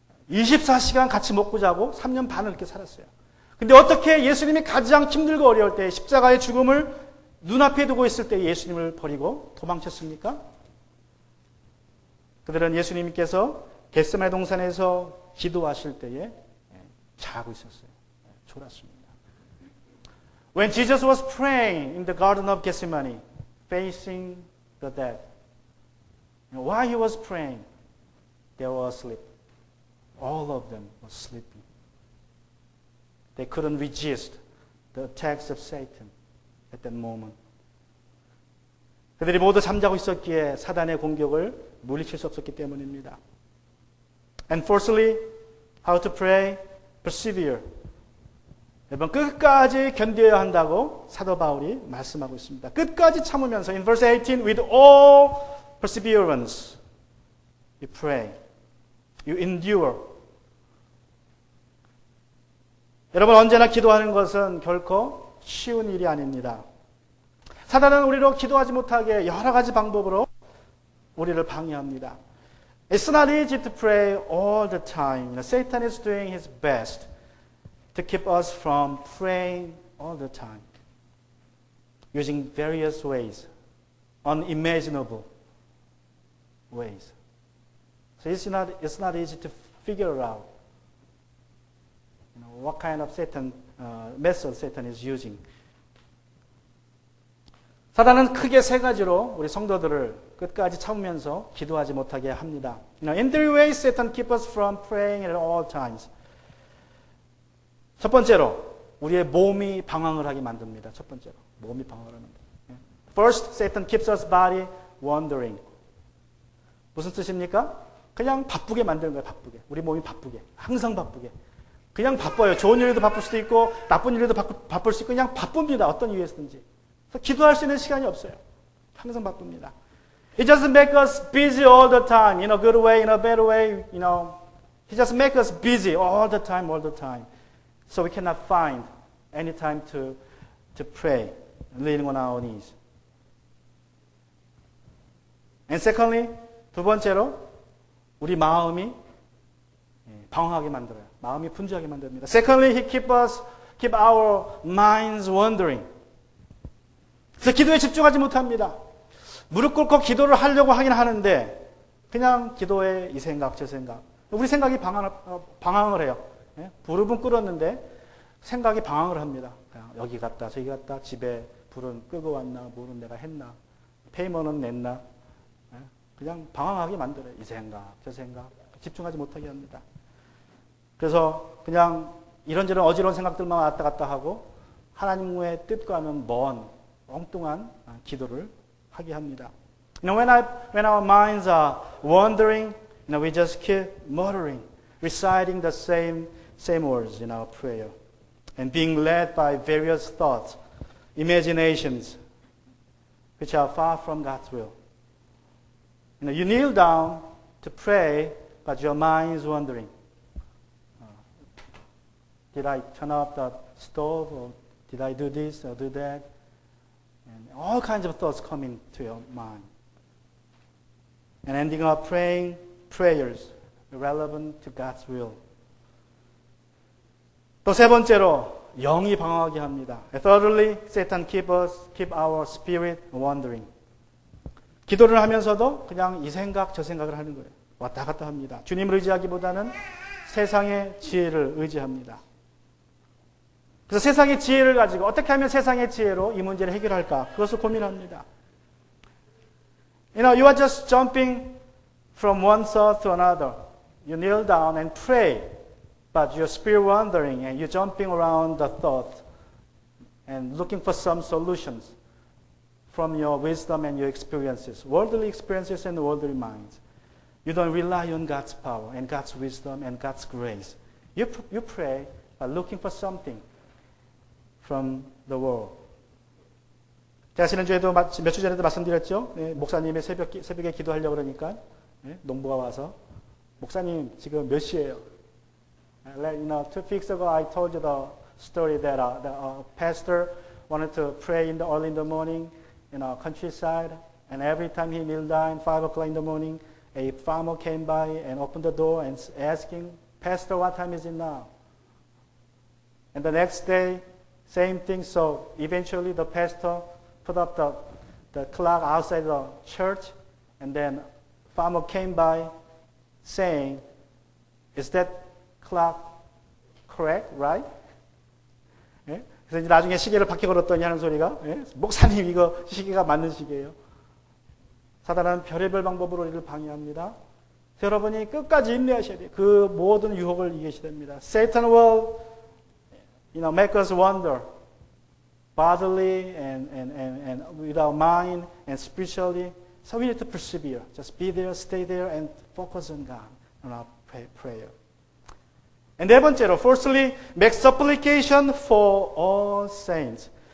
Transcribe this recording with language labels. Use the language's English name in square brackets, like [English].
[Korean] 24시간 같이 먹고 자고 3년 반을 이렇게 살았어요. 근데 어떻게 예수님이 가장 힘들고 어려울 때 십자가의 죽음을 눈앞에 두고 있을 때 예수님을 버리고 도망쳤습니까? 그들은 예수님께서 겟세마네 동산에서 기도하실 때에 자고 있었어요. 졸았습니다. [English] When Jesus was praying in the Garden of Gethsemane, facing the death, while he was praying, they were asleep. All of them were sleeping. They couldn't resist the attacks of Satan at that moment. [Korean] 그들이 모두 잠자고 있었기에 사단의 공격을 물리칠 수 없었기 때문입니다. [English] And fourthly, how to pray, persevere. [Korean] 여러분, 끝까지 견뎌야 한다고 사도 바울이 말씀하고 있습니다. 끝까지 참으면서 [English] in verse 18, with all perseverance, you pray, you endure. [Korean] 여러분, 언제나 기도하는 것은 결코 쉬운 일이 아닙니다. 사단은 우리로 기도하지 못하게 여러 가지 방법으로 우리를 방해합니다. [English] It's not easy to pray all the time. Satan is doing his best to keep us from praying all the time, using various ways, unimaginable ways. So it's not easy to figure out what kind of method Satan is using. [Korean] 사단은 크게 3가지로 우리 성도들을 끝까지 참으면서 기도하지 못하게 합니다. [English] In 3 ways, Satan keeps us from praying at all times. [Korean] 첫 번째로 우리의 몸이 방황을 하게 만듭니다. 첫 번째로 몸이 방황을 합니다. [English] First, Satan keeps us body wandering. [Korean] 무슨 뜻입니까? 그냥 바쁘게 만드는 거예요. 바쁘게. 우리 몸이 바쁘게. 항상 바쁘게. 그냥 바빠요. 좋은 일에도 바쁠 수도 있고 나쁜 일에도 바쁠 수 있고 그냥 바쁩니다. 어떤 이유에서든지. 그래서 기도할 수 있는 시간이 없어요. 항상 바쁩니다. [English] He just make us busy all the time, in a good way, in a bad way, He just make us busy all the time. So we cannot find any time to pray, leaning on our knees. And secondly, [Korean] 두 번째로, 우리 마음이 방황하게 만들어요. 마음이 분주하게 만듭니다. [English] Secondly, He keep our minds wandering. [Korean] 그래서 기도에 집중하지 못합니다. 무릎 꿇고 기도를 하려고 하긴 하는데 그냥 기도에 이 생각 저 생각. 우리 생각이 방황을 해요. 무릎은 꿇었는데 생각이 방황을 합니다. 그냥 여기 갔다 저기 갔다 집에 불은 끄고 왔나 뭐는 내가 했나 페이먼은 냈나 그냥 방황하게 만들어요. 이 생각 저 생각 집중하지 못하게 합니다. 그래서 그냥 이런저런 어지러운 생각들만 왔다 갔다 하고 하나님의 뜻과는 먼 엉뚱한 기도를 하게 합니다. [English] When our minds are wandering, we just keep muttering, reciting the same words in our prayer, and being led by various thoughts, imaginations, which are far from God's will. You kneel down to pray, but your mind is wandering. Did I turn off the stove, or did I do this or do that? And all kinds of thoughts come into your mind. And ending up praying prayers relevant to God's will. [Korean] 또 세 번째로 영이 방황하게 합니다. [English] Thirdly, Satan keep our spirit wandering. [Korean] 기도를 하면서도 그냥 이 생각 저 생각을 하는 거예요. 왔다 갔다 합니다. 주님을 의지하기보다는 세상의 지혜를 의지합니다. 그래서 세상의 지혜를 가지고 어떻게 하면 세상의 지혜로 이 문제를 해결할까? 그것을 고민합니다. [English] You are just jumping from one thought to another. You kneel down and pray, but your spirit wandering and you're jumping around the thought and looking for some solutions from your wisdom and your experiences, worldly experiences and worldly minds. You don't rely on God's power and God's wisdom and God's grace. You pray by looking for something from the world. [Korean] 제가 지난주에도 몇 주 전에도 말씀드렸죠. 목사님이 새벽에 기도하려고 그러니까 농부가 와서 목사님 지금 몇 시예요? [English] 2 weeks ago I told you the story that the pastor wanted to pray early in the morning in a countryside, and every time he kneeled down 5 o'clock in the morning, a farmer came by and opened the door and asking, Pastor, what time is it now? And the next day, same thing. So eventually the pastor put up the clock outside the church, and then farmer came by saying, is that clock correct, right? [Korean] 예? 그래서 이제 나중에 시계를 바퀴 걸었더니 하는 소리가 목사님 이거 시계가 맞는 시계예요. 사단은 별의별 방법으로 우리를 방해합니다. 여러분이 끝까지 인내하셔야 돼요. 그 모든 유혹을 이기셔야 됩니다. [English] Satan will make us wander bodily and with our mind and spiritually. So we need to persevere. Just be there, stay there, and focus on God on our prayer. And [Korean] 네 번째로, [English] fourthly, make supplication for all saints.